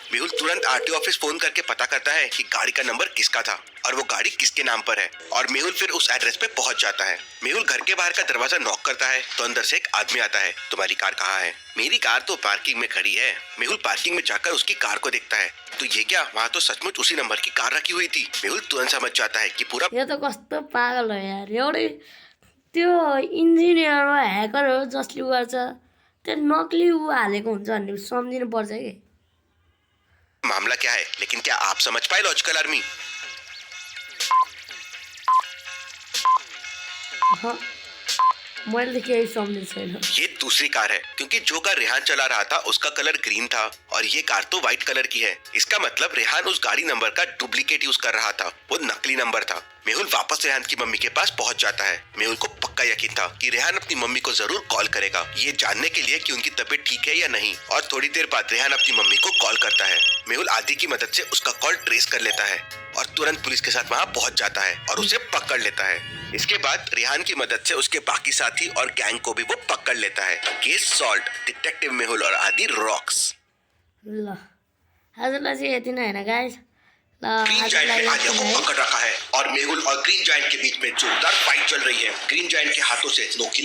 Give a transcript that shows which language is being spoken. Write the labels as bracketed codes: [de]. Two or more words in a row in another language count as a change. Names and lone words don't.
[hi] मेहुल तुरंत [en] RTO office [hi] फोन करके पता करता है कि गाड़ी का नंबर किसका था और वो गाड़ी किसके नाम पर है और मेहुल फिर उस एड्रेस पे पहुंच जाता है। मेहुल घर के बाहर का दरवाजा नॉक करता है तो अंदर से एक आदमी आता है। तुम्हारी कार कहाँ है? मेरी कार तो पार्किंग में खड़ी है। मेहुल पार्किंग में जाकर उसकी कार को देखता है तो ये क्या, वहाँ तो सचमुच उसी नंबर की कार रखी हुई थी। मेहुल तुरंत समझ जाता है कि पूरा [ne] यो त कस्तो पागल हो यार, एउटै त्यो इन्जिनियर हो, ह्याकर हो, जसले गर्छ त्यो नक्ली हालेको हुन्छ भन्ने सम्झिनु पर्छ कि। [hi] मामला क्या है, लेकिन क्या आप समझ पाए लॉजिकल आर्मी? हाँ, [ne] मैले त केही सम्झेको छैन। [hi] ये दूसरी कार है क्योंकि जो कार रेहान चला रहा था उसका कलर ग्रीन था और ये कार तो [en] white colour [hi] की है। इसका मतलब रेहान उस गाड़ी नंबर का डुप्लीकेट यूज कर रहा था, वो नकली नंबर था। मेहुल वापस रेहान की मम्मी के पास पहुंच जाता है। मेहुल को पक्का यकीन था कि रेहान अपनी मम्मी को जरूर कॉल करेगा, ये जानने के लिए कि उनकी तबीयत ठीक है या नहीं। और थोड़ी देर बाद रेहान अपनी मम्मी को कॉल करता है। मेहुल आदि की मदद से उसका कॉल ट्रेस कर लेता है और तुरंत पुलिस के साथ वहाँ पहुंच जाता है और उसे पकड़ लेता है। इसके बाद रेहान की मदद से उसके बाकी साथी और गैंग को भी वो पकड़ लेता है। [en] case solve, [hi] डिटेक्टिव मेहुल और आदि रॉक्स। [ne] ल आजलाई चाहिँ यति नै [en] hain guys. [ne] ल [hi] ग्रीन जायंट ने आर्या को पकड़ रखा है और मेहुल और ग्रीन जायंट के बीच में जोरदार फाइट चल रही है। ग्रीन जायंट के हाथों से लोकी